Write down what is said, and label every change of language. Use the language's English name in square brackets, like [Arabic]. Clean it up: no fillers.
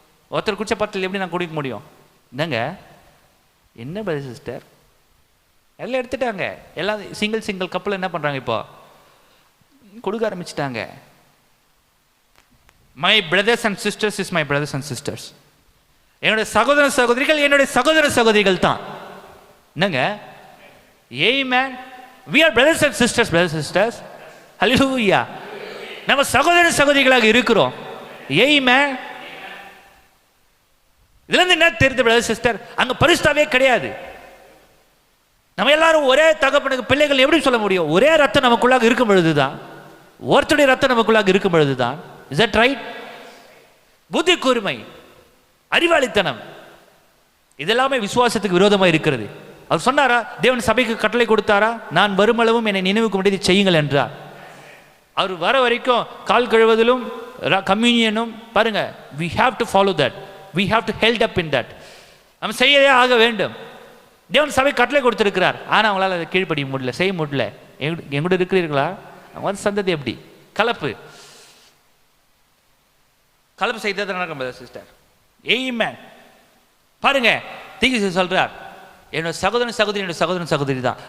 [Tamil] ஒருத்தர் குடிச்ச பாத்திரத்தில் எப்படி நான் குடிக்க முடியும்? என்னங்க என்ன பிரதர் சிஸ்டர்? எல்லாம் எடுத்துட்டாங்க. எல்லாம் சிங்கிள் கப்பில் என்ன பண்ணுறாங்க? இப்போ கொடுக்க ஆரம்பிச்சிட்டாங்க. [English] My brothers and sisters is my brothers and sisters. [Tamil] என்னுடைய சகோதர சகோதரிகள் என்னுடைய சகோதர சகோதரிகள் தான். என்னங்க ஆமென். [English] we are brothers and sisters, brothers and sisters. hallelujah. [Tamil] நம்ம சகோதர சகோதரிகளாக இருக்கிறோம். ஆமென். இதுல என்ன தெரியுது பிரதர் சிஸ்டர்? அங்க பரிசுத்தாவே கிடையாது. நம்ம எல்லாரும் ஒரே தகப்பனுக்கு பிள்ளைகள் எப்படி சொல்ல முடியும்? ஒரே ரத்தம் நமக்குள்ளாக இருக்கும் பொழுதுதான், ஒருத்தருடைய ரத்தம் நமக்குள்ளாக இருக்கும் பொழுதுதான். [English] Is that right? [Tamil] புத்தி கூர்மை, அறிவாளித்தனம், இதெல்லாமே விசுவாசத்துக்கு விரோதமா இருக்கிறது. அவர் சொன்னாரா? தேவன் சபைக்கு கட்டளை கொடுத்தாரா? நான் வருமளவும் என்னை நினைவுக்கு முடியாது செய்யுங்கள் என்றார். அவர் வர வரைக்கும் கால் கழுவதிலும் கம்யூனியனும் பாருங்க. [English] we have to follow that, we have to held up in that. [Tamil] நம்ம செய்யவே ஆக வேண்டும். தேவன் சபை கட்டளை கொடுத்திருக்கிறார். ஆனால் அவங்களால அதை கீழ்ப்படிய முடியல, செய்ய முடியல. எங்கூட இருக்கிறீர்களா? அவங்க சந்ததி எப்படி கலப்பு செய்தது நடக்கும் சிஸ்டர். ஆமென். பாருங்க தீங்கு சொல்றார், என்னோட சகோதரன் சகோதரி என்னோட சகோதரன் சகோதரி தான்.